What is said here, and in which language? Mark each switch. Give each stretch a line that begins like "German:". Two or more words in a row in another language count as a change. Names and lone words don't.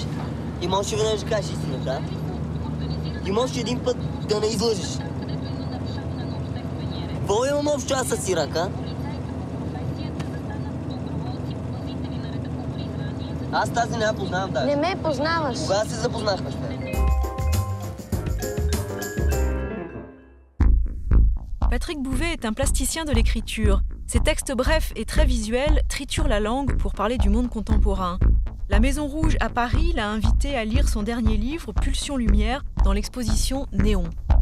Bulgarian: Ти можеш веднъж да кажеш истината, а? Ти можеш един път да не излъжеш. Какво имам общо аз с Ирак, а? Аз тази не я познавам даже. Не ме познаваш. Кога се запознахме с теб?
French: Patrick Bouvet est un plasticien de l'écriture. Ses textes brefs et très visuels triturent la langue pour parler du monde contemporain. La Maison Rouge à Paris l'a invité à lire son dernier livre, Pulsion Lumière, dans l'exposition Néon.